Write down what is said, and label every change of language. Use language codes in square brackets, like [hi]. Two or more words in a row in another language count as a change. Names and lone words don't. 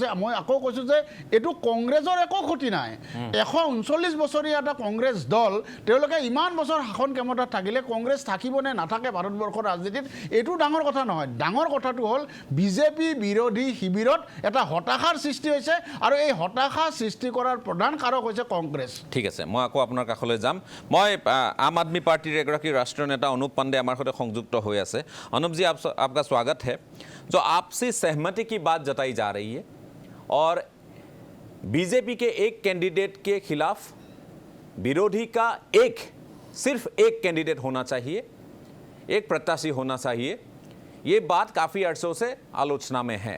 [as] মই আকৌ কৈছোঁ যে এইটো কংগ্ৰেছৰ একো ক্ষতি নাই। 139 বছৰীয়া এটা কংগ্ৰেছ দল, তেওঁলোকে ইমান বছৰ শাসন ক্ষমতাত থাকিলে কংগ্ৰেছ থাকিব নে নাথাকে ভাৰতবৰ্ষৰ ৰাজনীতিত, এইটো ডাঙৰ কথা নহয়। ডাঙৰ কথাটো হ'ল বিজেপি বিৰোধী শিবিৰত এটা হতাশাৰ সৃষ্টি হৈছে আৰু এই হতাশা সৃষ্টি কৰাৰ প্ৰধান কাৰক হৈছে কংগ্ৰেছ। ঠিক আছে, মই আকৌ আপোনাৰ কাষলৈ যাম। মই আম আদমি পাৰ্টিৰ এগৰাকী ৰাষ্ট্ৰীয় নেতা অনুপ পাণ্ডে আমাৰ সৈতে সংযুক্ত হৈ আছে। [hi] अनुप जी, आपका स्वागत है। जो आपसी सहमति की बात जताई जा रही है और बीजेपी के एक कैंडिडेट के खिलाफ विरोधी का सिर्फ एक कैंडिडेट होना चाहिए, एक प्रत्याशी होना चाहिए, ये बात काफ़ी अरसों से आलोचना में है।